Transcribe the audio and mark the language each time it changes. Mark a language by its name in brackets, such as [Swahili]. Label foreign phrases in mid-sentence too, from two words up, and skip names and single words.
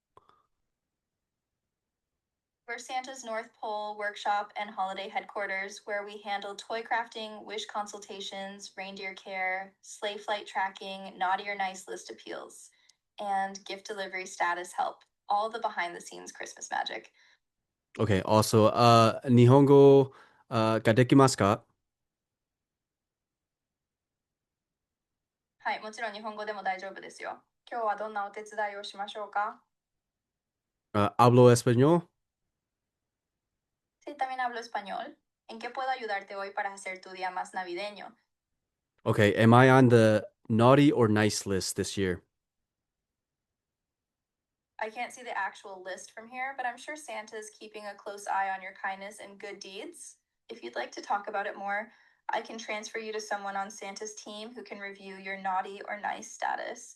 [English] We're Santa's North Pole workshop and holiday headquarters, where we handle toy crafting, wish consultations, reindeer care, sleigh flight tracking, naughty or nice list appeals, and gift delivery status help. All the behind the scenes Christmas magic. Okay, also, [Japanese] 日本語、ができますか？はい、もちろん日本語でも大丈夫ですよ。今日はどんなお手伝いをしましょうか？ [Spanish] Hablo español. Sí, también hablo español. ¿En qué puedo ayudarte hoy para hacer tu día más navideño? [English] Okay, am I on the naughty or nice list this year? I can't see the actual list from here, but I'm sure Santa's keeping a close eye on your kindness and good deeds. If you'd like to talk about it more, I can transfer you to someone on Santa's team who can review your naughty or nice status.